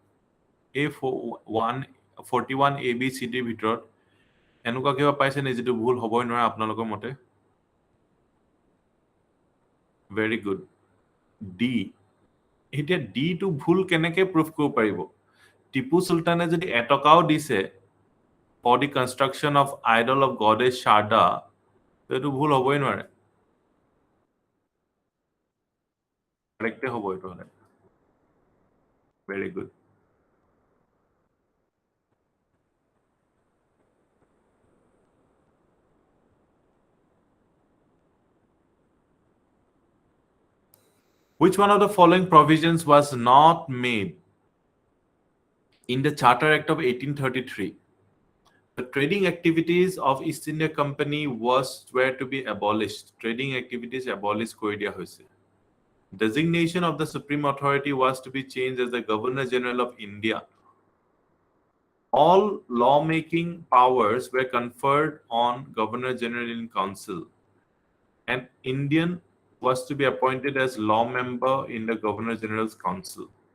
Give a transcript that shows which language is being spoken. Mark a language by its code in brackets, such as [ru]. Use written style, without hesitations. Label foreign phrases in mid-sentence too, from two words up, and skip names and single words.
[as] A41 ABCDৰ ভিতৰত এনেকুৱা কিবা পাইছে নে যিটো ভুল হ'বই নোৱাৰে আপোনালোকৰ মতে? [en] very good, D. [as] এতিয়া ডি টো ভুল কেনেকে প্ৰুফ কৰিব পাৰিব? টিপু চুলতানে যদি এটকাও দিছে [en] for the construction of idol of goddess Sharda, [as] এইটো ভুল হ'বই নোৱাৰে। কাৰেক্টে হ'ব এইটো হ'লে। [en] very good. Which one of the following provisions was not made in the Charter Act of 1833? The trading activities of East India Company were to be abolished. Trading activities abolished [as] কৰি দিয়া হৈছে। [en] Designation of the Supreme Authority was to be changed as the Governor General of India. All lawmaking powers were conferred on Governor General in Council. An Indian was to be appointed as law member in the Governor General's Council.